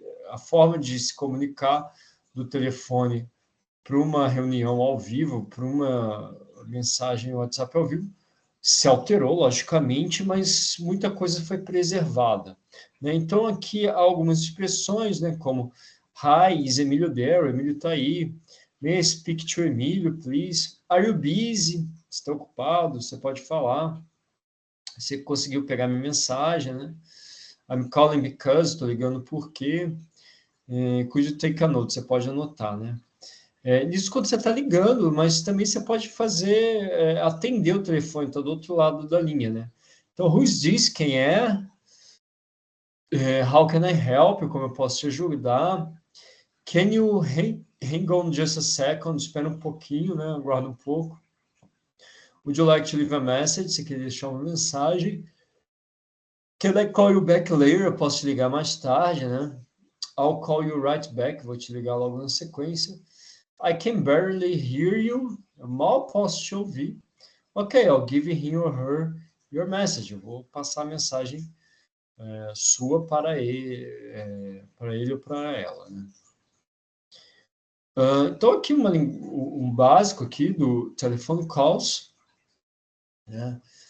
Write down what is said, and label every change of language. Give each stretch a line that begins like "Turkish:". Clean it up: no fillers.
Portuguese: A forma de se comunicar do telefone para uma reunião ao vivo, para uma mensagem WhatsApp ao vivo, se alterou, logicamente, mas muita coisa foi preservada, né? Então, aqui há algumas expressões, né, como
English: Hi, is Emílio there?
Portuguese: Emílio está aí.
English: May I speak to Emílio, please? Are you busy?
Portuguese: Está ocupado? Você pode falar. Você conseguiu pegar minha mensagem, né?
English: I'm calling because,
Portuguese: estou ligando porque.
English: Could you take a note?
Portuguese: Você pode anotar, né? Isso quando você está ligando, mas também você pode fazer, atender o telefone, está do outro lado da linha, né?
English: Então, who's this?
Portuguese: Quem é?
English: How can I help?
Portuguese: Como eu posso te ajudar?
English: Can you hang on just a second?
Portuguese: Espera um pouquinho, né? Aguarda um pouco.
English: Would you like to leave a message?
Portuguese: Você quer deixar uma mensagem?
English: Can I call you back later?
Portuguese: Eu posso te ligar mais tarde, né?
English: I'll call you right back.
Portuguese: Vou te ligar logo na sequência.
English: I can barely hear you.
Portuguese: Eu mal posso te ouvir.
English: Ok, I'll give him or her your message.
Portuguese: Eu vou passar a mensagem sua para ele ou para ela, né? Então, aqui um básico aqui do telephone calls, né?